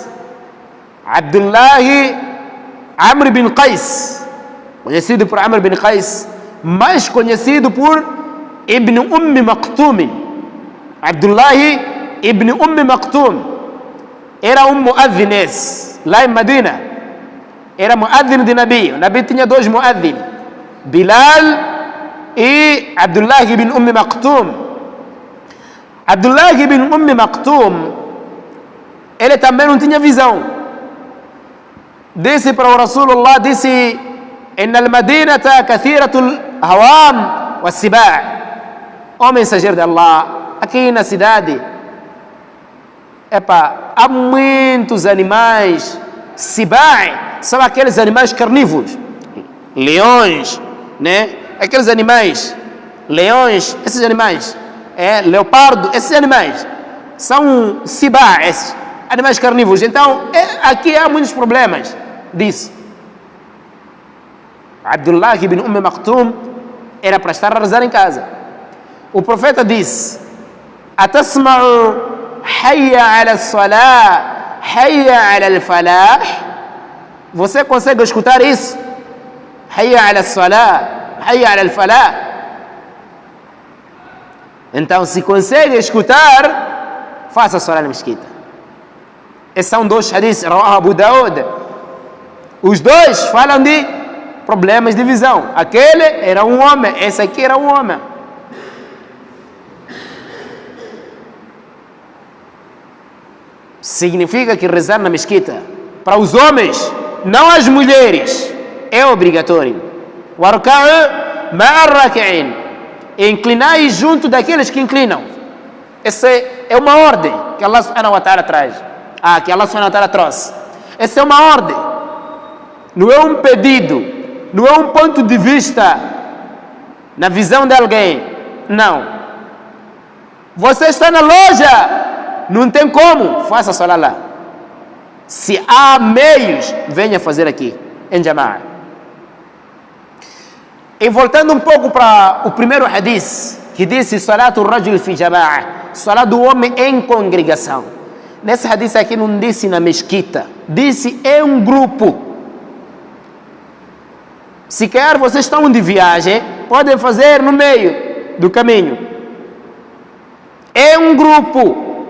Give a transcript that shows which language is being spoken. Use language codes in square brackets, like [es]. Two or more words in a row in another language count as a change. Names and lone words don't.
[pt] Abdullah Amr bin Qais, conhecido por Amr bin Qais, mais conhecido por Ibn Maktum. Abdullah Ibn Maktum era um muadzinês lá em Medina. Era muadzin de Nabi. O Nabi tinha dois muadzin, Bilal e Abdullah ibn Maktum. Abdullah ibn Maktum, ele também não tinha visão. Disse para o Rasulullah, disse: [ar] إن المدينة كثيرة الهوام والسباع. [pt] Ó mensageiro de Allah, aqui na cidade, há muitos animais. Sibaa são aqueles animais carnívoros, leões, né? Aqueles animais, leões, esses animais, leopardo, esses animais são sibaa, esses animais carnívoros. Então, aqui há muitos problemas disso. Abdullah ibn Maktum era para estar a rezar em casa. O profeta disse: [ar] أتسمع حي على الصلاة، حي على الفلاح? [pt] Você consegue escutar isso? [ar] حي على الصلاة، حي على الفلاح. [pt] Então, se consegue escutar, faça salah na mesquita. Esses são dois hadiths, Rawah Abu Daud. Os dois falam de problemas de visão. Aquele era um homem, esse aqui era um homem. Significa que rezar na mesquita para os homens, não as mulheres, é obrigatório. [ar] واركعوا مع الراكعين, [pt] inclinai junto daqueles que inclinam. Essa é uma ordem que Allah [ar] سبحانه وتعالى [pt] traz. Que Allah [ar] سبحانه وتعالى [pt] trouxe. Essa é uma ordem. Não é um pedido, não é um ponto de vista na visão de alguém. Não. Você está na loja, não tem como, faça salah lá. Se há meios, venha fazer aqui, em jama'a. E voltando um pouco para o primeiro hadith, que disse [ar] صلاة الرجل في جماعة, [pt] salat do homem em congregação. Nesse hadith aqui não disse na mesquita, disse em um grupo. Se quer vocês estão de viagem, podem fazer no meio do caminho. É um grupo.